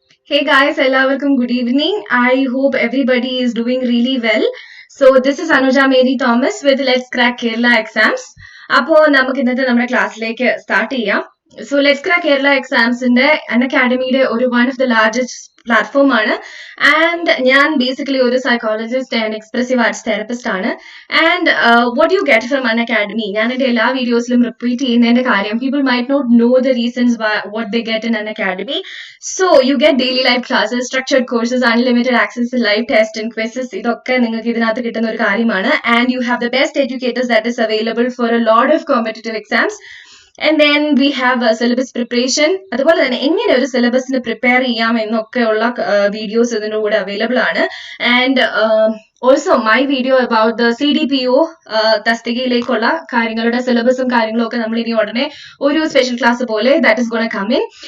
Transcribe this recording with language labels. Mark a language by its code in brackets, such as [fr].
[en] Hey guys, എല്ലാവർക്കും good evening. I hope everybody is doing really well. So this is Anuja Mary Thomas with Let's Crack Kerala Exams. [ml] അപ്പോൾ നമുക്ക് ഇന്നത്തെ നമ്മുടെ ക്ലാസ്സിലേക്ക് start ചെയ്യാം. So let's crack Kerala എക്സാംസിന്റെ അക്കാഡമിയുടെ ഒരു [en] one of the largest platform [ml] ആണ്. And ഞാൻ ബേസിക്കലി ഒരു psychologist and expressive arts therapist ആണ്. [en] and what you get from academy, [ml] ഞാൻ എന്റെ എല്ലാ വീഡിയോസിലും റിപ്പീറ്റ് ചെയ്യുന്നതിന്റെ കാര്യം, [en] People might not know the reasons what they get in academy. So you get daily life classes, structured courses, unlimited access, live test and quizzes. [ml] ഇതൊക്കെ നിങ്ങൾക്ക് ഇതിനകത്ത് കിട്ടുന്ന ഒരു കാര്യമാണ്. [en] And you have the best educators that is available for a lot of competitive exams. And then we have syllabus preparation. [ml] അതുപോലെ തന്നെ എങ്ങനെ ഒരു സിലബസിന് പ്രിപ്പയർ ചെയ്യാം എന്നൊക്കെയുള്ള വീഡിയോസ് ഇതിന്റെ കൂടെ അവൈലബിൾ ആണ്. [en] and also my video about the CDPO [ml] തസ്തികയിലേക്കുള്ള കാര്യങ്ങളുടെ സിലബസും കാര്യങ്ങളും ഒക്കെ നമ്മൾ ഇനി ഉടനെ ഒരു സ്പെഷ്യൽ ക്ലാസ് പോലെ [en] That is gonna come in.